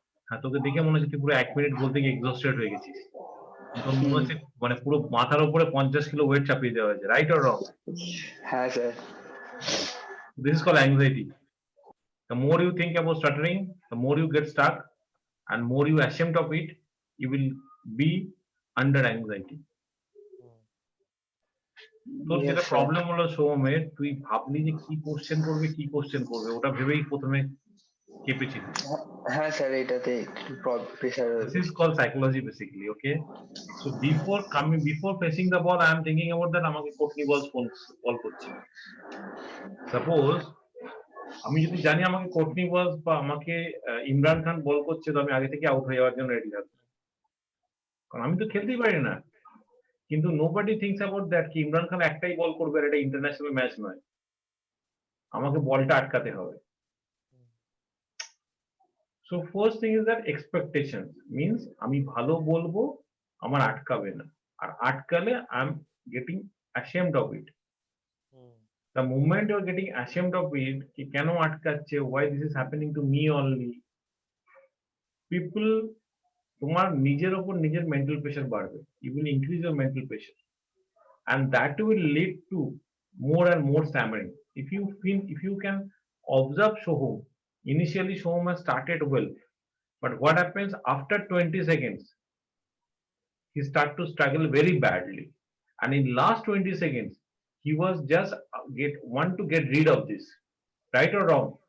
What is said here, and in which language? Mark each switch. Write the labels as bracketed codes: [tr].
[bn] হ্যাঁ, তোকে দেখে মনে হচ্ছে তুই পুরো 1 মিনিট বলতে গিয়ে এক্সস্টেড হয়ে গেছিস। তোর মনে হচ্ছে মানে পুরো মাথার উপরে 50 কিলো ওয়েট চাপিয়ে দেওয়া হয়েছে, [en] Right or wrong? [bn] হ্যাঁ sir. [en] This is called anxiety. The more you think about stuttering, the more you get stuck, and more you ashamed of it, you will be under anxiety. [bn] তোর যেটা problem হলো সৌমের, তুই ভাবলি যে কি question করবে ওটা ভেবেই প্রথমে কেঁপেছিল। হ্যাঁ স্যার, এটাতে pressure. [en] This is called psychology basically, okay? So before facing the ball, I am thinking about that [bn] আমাকে কোটনি বল কল করছে। Suppose আমি যদি জানি আমাকে কোটনি বল বা আমাকে ইমরান খান বল করছে, তো আমি আগে থেকে আউট হয়ে যাওয়ার জন্য রেডি থাকবো, কারণ আমি তো খেলতেই পারি না। কিন্তু নোবডি থিংকস অ্যাবাউট দ্যাট কি ইমরান খান একটাই বল করবে, আর এটা ইন্টারন্যাশনাল ম্যাচ নয়, আমাকে বলটা আটকাতে হবে। [en] so first thing is that expectation means [bn] আমি ভালো বলবো, আমার আটকাবে না, আর আটকালে [en] I am getting ashamed of it. The moment you are getting ashamed of it, [bn] কি কেন আটকাচ্ছে, [en] why this is happening to me only, people, [bn] তোমার নিজের ওপর নিজের মেন্টাল প্রেশার বাড়বে, [en] You will increase your mental pressure, and that will lead to more and more stammering. If you can observe Shoham, initially Shoham has started well, but what happens after 20 seconds, he start to struggle very badly, and in last 20 seconds he was just want to get rid of this, right or wrong?